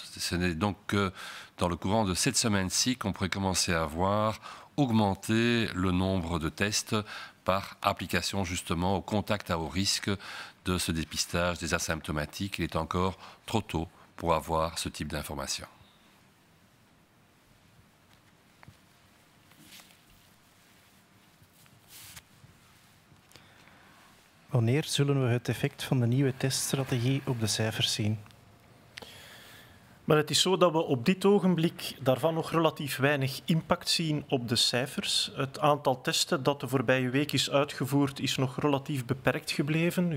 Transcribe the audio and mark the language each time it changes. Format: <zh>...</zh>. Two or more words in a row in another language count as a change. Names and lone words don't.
<fr>Ce n'est donc que dans le courant de cette semaine-ci qu'on pourrait commencer à voir augmenter le nombre de tests par application justement au contact à haut risque de ce dépistage des asymptomatiques. Il est encore trop tôt pour avoir ce type d'information.</fr> <nl>Wanneer zullen we het effect van de nieuwe teststrategie op de cijfers zien? Maar het is zo dat we op dit ogenblik daarvan nog relatief weinig impact zien op de cijfers. Het aantal testen dat de voorbije week is uitgevoerd is nog relatief beperkt gebleven.</nl>